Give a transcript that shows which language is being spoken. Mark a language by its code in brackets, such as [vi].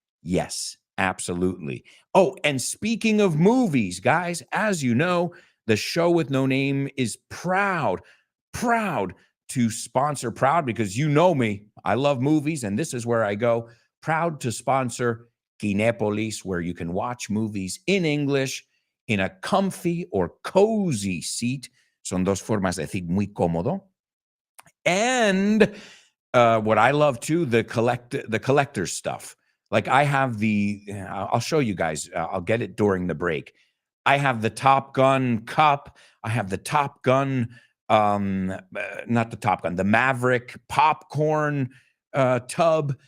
[en] Yes, absolutely. Oh, and speaking of movies, guys, as you know, the show with no name is proud to sponsor, proud because you know me, I love movies, and this is where I go, proud to sponsor Kinépolis, where you can watch movies in English in a comfy or cozy seat. [es] Son dos formas de decir muy cómodo. [en] And what I love too, the collector's stuff. Like I have I'll show you guys. I'll get it during the break. I have the Top Gun cup. I have the Top Gun, not the Top Gun, the Maverick popcorn tub.